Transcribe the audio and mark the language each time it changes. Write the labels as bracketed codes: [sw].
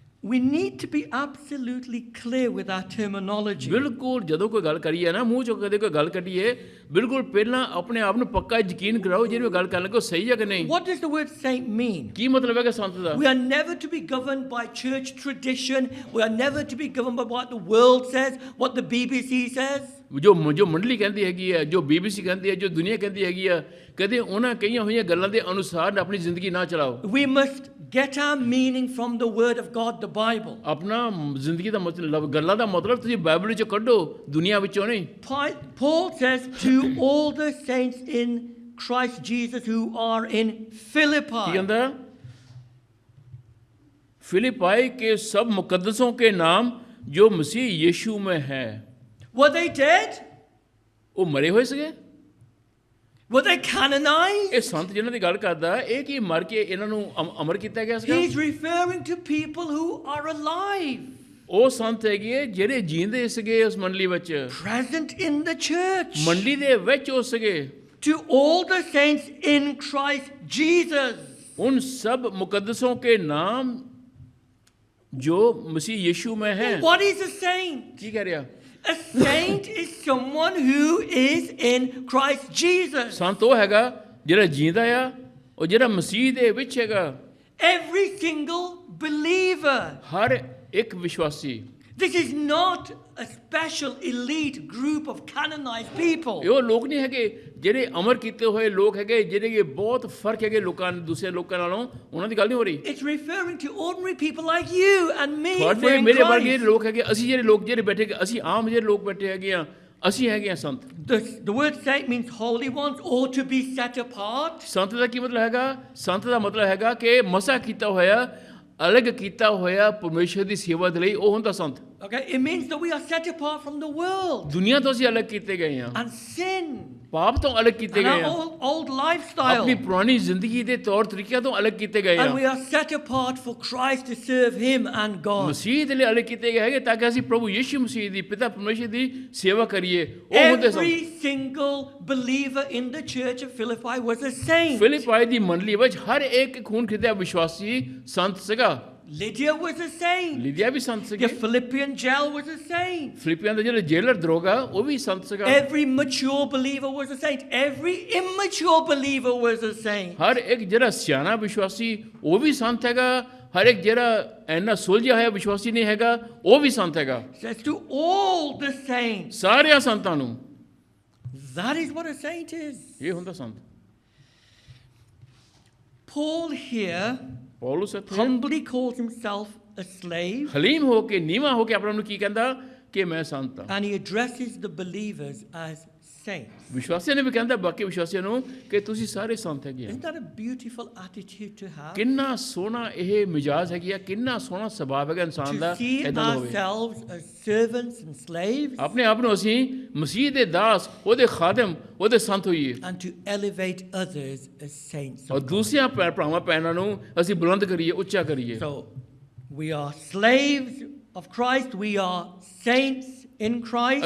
[en] We need to be absolutely clear with our terminology. [pa] ਬਿਲਕੁਲ ਜਦੋਂ ਕੋਈ ਗੱਲ ਕਰੀਏ ਨਾ ਮੂੰਹ ਚੋਂ ਕਦੇ ਕੋਈ ਗੱਲ ਕੱਢੀਏ, ਬਿਲਕੁਲ ਪਹਿਲਾਂ ਆਪਣੇ ਆਪ ਨੂੰ ਪੱਕਾ ਯਕੀਨ ਕਰਾਓ ਜਿਹੜੀ ਗੱਲ ਕਰਨ ਲੱਗੇ ਉਹ ਸਹੀ ਹੈ ਕਿ ਨਹੀਂ। [en] What does the word saint mean? [pa] ਕੀ ਮਤਲਬ ਹੈ ਕਿ ਸੰਤ ਦਾ? [en] We are never to be governed by church tradition. We are never to be governed by what the world says, what the BBC says. [pa] ਜੋ ਮੰਡਲੀ ਕਹਿੰਦੀ ਹੈਗੀ ਹੈ, ਜੋ BBC ਕਹਿੰਦੀ ਹੈ, ਜੋ ਦੁਨੀਆ ਕਹਿੰਦੀ ਹੈਗੀ ਆ, ਕਦੇ ਉਹਨਾਂ ਕਈਆਂ ਹੋਈਆਂ ਗੱਲਾਂ ਦੇ ਅਨੁਸਾਰ ਆਪਣੀ ਜ਼ਿੰਦਗੀ ਨਾ ਚਲਾਓ। [en] We must get our meaning from the word of God, the Bible. [pa] ਆਪਣਾ ਜ਼ਿੰਦਗੀ ਦਾ ਮਤਲਬ ਗੱਲਾਂ ਦਾ ਮਤਲਬ ਤੁਸੀਂ ਬਾਈਬਲ ਵਿੱਚੋਂ ਕੱਢੋ, ਦੁਨੀਆ ਵਿੱਚੋਂ ਨਹੀਂ। [en] Paul says to all the saints in Christ Jesus who are in [pa] Ki [en] Philippi. [pa] ਕਹਿੰਦਾ? [hi] फिलिपाई के सब मुकद्दसों के नाम जो मसीह यीशु में है। [en] Were they dead? [pa] ਉਹ ਮਰੇ ਹੋਏ ਸੀਗੇ? [en] Were they canonized? [pa] ਇਹ ਸੰਤ ਜਿਹਨਾਂ ਦੀ ਗੱਲ ਕਰਦਾ ਇਹ ਕੀ ਮਰ ਕੇ ਇਹਨਾਂ ਨੂੰ ਅਮਰ ਕੀਤਾ ਗਿਆ ਸੀਗਾ? [en] He's referring to people who are alive, [pa] ਉਹ ਸੰਤ ਹੈਗੇ ਜਿਹੜੇ ਜੀਂਦੇ ਸੀਗੇ ਉਸ ਮੰਡਲੀ ਵਿੱਚ, [en] present in the church. [pa] ਮੰਡਲੀ ਦੇ ਵਿੱਚ ਉਹ ਸੀਗੇ। [en] To all the saints in Christ Jesus. [hi] उन सब मुकद्दसों के नाम जो मसीह यीशु में हैं। [en] What is a saint? [pa] ਕੀ ਕਹਿ ਰਿਹਾ? [en] A saint is someone who is in Christ Jesus. [pa] ਸੰਤ ਉਹ ਹੈਗਾ ਜਿਹੜਾ ਜੀਂਦਾ ਆ, ਉਹ ਜਿਹੜਾ ਮਸੀਹ ਦੇ ਵਿੱਚ ਹੈਗਾ। [en] Every single believer. [pa] ਹਰ ਇੱਕ ਵਿਸ਼ਵਾਸੀ। [en] This is not a special elite group of canonized people. [pa] ਇਹ ਉਹ ਲੋਕ ਨਹੀਂ ਹੈਗੇ ਜਿਹੜੇ ਅਮਰ ਕੀਤੇ ਹੋਏ ਲੋਕ ਹੈਗੇ, ਜਿਹੜੇ ਕਿ ਬਹੁਤ ਫਰਕ ਹੈਗੇ ਲੋਕਾਂ ਦੂਸਰੇ ਲੋਕਾਂ ਨਾਲੋਂ, ਉਹਨਾਂ ਦੀ ਗੱਲ ਨਹੀਂ ਹੋ ਰਹੀ। [en] It's referring to ordinary people like you and me. [pa] ਤੁਹਾਡੇ ਮੇਰੇ ਵਰਗੇ ਲੋਕ ਹੈਗੇ, ਅਸੀਂ ਜਿਹੜੇ ਲੋਕ ਜਿਹੜੇ ਬੈਠੇ, ਅਸੀਂ ਆਮ ਜਿਹੜੇ ਲੋਕ ਬੈਠੇ ਹੈਗੇ ਆ, ਅਸੀਂ ਹੈਗੇ ਆ ਸੰਤ। [en] The word saint means holy ones, or to be set apart. [pa] ਸੰਤ ਦਾ ਕੀ ਮਤਲਬ ਹੈਗਾ? ਸੰਤ ਦਾ ਮਤਲਬ ਹੈਗਾ ਕਿ ਮਸਾ ਕੀਤਾ ਹੋਇਆ, ਅਲੱਗ ਕੀਤਾ ਹੋਇਆ ਪਰਮੇਸ਼ਰ ਦੀ ਸੇਵਾ ਦੇ ਲਈ, ਉਹ ਹੁੰਦਾ ਸੰਤ। [en] Okay, it means that we are set apart from the world [pa] ਦੁਨੀਆ ਤੋਂ ਅਸੀਂ ਅਲੱਗ ਕੀਤੇ ਗਏ ਹਾਂ, [en] and sin [pa] ਪਾਪ ਤੋਂ ਅਲੱਗ ਕੀਤੇ [en] and [pa] ਗਏ [en] our [pa] ਹਾਂ, [en] old lifestyle. [pa] ਆਪਣੀ ਪੁਰਾਣੀ ਜ਼ਿੰਦਗੀ ਦੇ ਤੌਰ ਤਰੀਕਿਆਂ ਤੋਂ ਅਲੱਗ ਕੀਤੇ ਗਏ [en] And we [pa] ਹਾਂ, [en] are set apart for Christ to serve Him and God. [pa] ਮਸੀਹ ਦੇ ਲਈ ਅਲੱਗ ਕੀਤੇ ਗਏ ਹੈਗੇ ਤਾਂ ਕਿ ਅਸੀਂ ਪ੍ਰਭੂ ਯਿਸੂ ਮਸੀਹ ਦੀ, ਪਿਤਾ ਪਰਮੇਸ਼ਰ ਦੀ ਸੇਵਾ ਕਰੀਏ। ਉਹ ਹੁੰਦੇ ਸੰਤ। [en] Every single believer in the church of Philippi was a saint. [pa] ਫਿਲਿਪਾਈ ਦੀ ਮੰਡਲੀ ਵਿੱਚ ਹਰ ਇੱਕ ਖੂਨ ਖਿੱਚਿਆ ਵਿਸ਼ਵਾਸੀ ਸੰਤ ਸੀਗਾ। [en] Lydia was a saint. [pa] ਲਿਦਿਆ we Sant [en] The [pa] ਸੀਗੇ। [en] Philippian jail was a saint. [pa] ਫਿਲਿਪੀਆਂ ਦਾ ਜਿਹੜਾ ਜੇਲਰ ਦਰੋਗਾ ਉਹ ਵੀ ਸੰਤ ਸੀਗਾ। [en] Every mature believer was a saint. Every immature believer was a saint. [pa] ਹਰ ਇੱਕ ਜਿਹੜਾ ਸਿਆਣਾ ਵਿਸ਼ਵਾਸੀ ਉਹ ਵੀ ਸੰਤ ਹੈਗਾ, ਹਰ ਇੱਕ ਜਿਹੜਾ ਇੰਨਾ ਸੁਲਝਿਆ ਹੋਇਆ ਵਿਸ਼ਵਾਸੀ ਨਹੀਂ ਹੈਗਾ ਉਹ ਵੀ ਸੰਤ ਹੈਗਾ। [en] Says to all the saints. [pa] ਸਾਰਿਆਂ ਸੰਤਾਂ ਨੂੰ [en] That is what a saint is. [pa] ਇਹ ਹੁੰਦਾ ਸੰਤ। [en] Paul here [pa] ਪੌਲਸ ਇੱਥੇ [en] humbly calls himself a slave, [pa] haleem ਹੋ ਕੇ, ਨੀਵਾਂ ਹੋ ਕੇ ਆਪਣਾ ਨੂੰ ਕੀ ਕਹਿੰਦਾ ਕਿ ਮੈਂ ਸੰਤ ਹਾਂ। [en] and he addresses the believers as saints. [pa] ਵਿਸ਼ਵਾਸੀਆਂ ਨੇ ਵੀ ਕਹਿੰਦਾ ਬਾਕੀ ਵਿਸ਼ਵਾਸੀਆਂ ਨੂੰ ਕਿ ਤੁਸੀਂ ਸਾਰੇ ਸੰਤ ਹੈਗੇ ਆ। [en] Isn't that a beautiful attitude to have? [pa] ਕਿੰਨਾ ਸੋਹਣਾ ਇਹ ਮਿਜਾਜ ਹੈਗੀ ਆ, ਕਿੰਨਾ ਸੋਹਣਾ ਸੁਭਾਅ ਹੈਗਾ ਇਨਸਾਨ ਦਾ, [en] To see [pa] ਏਦਾਂ ਦਾ ਹੋਵੇ। [en] ourselves as servants and slaves, [pa] ਆਪਣੇ ਆਪ ਨੂੰ ਅਸੀਂ ਮਸੀਹ ਦੇ ਦਾਸ, ਉਹਦੇ ਖਾਦਮ, ਉਹਦੇ ਸੰਤ ਹੋਈਏ, [en] and to elevate others as saints. [pa] ਔਰ ਦੂਸਰਿਆਂ ਭਰਾਵਾਂ ਭੈਣਾਂ ਨੂੰ ਅਸੀਂ ਬੁਲੰਦ ਕਰੀਏ, ਉੱਚਾ ਕਰੀਏ। [en] So we are slaves of Christ, we are saints in Christ.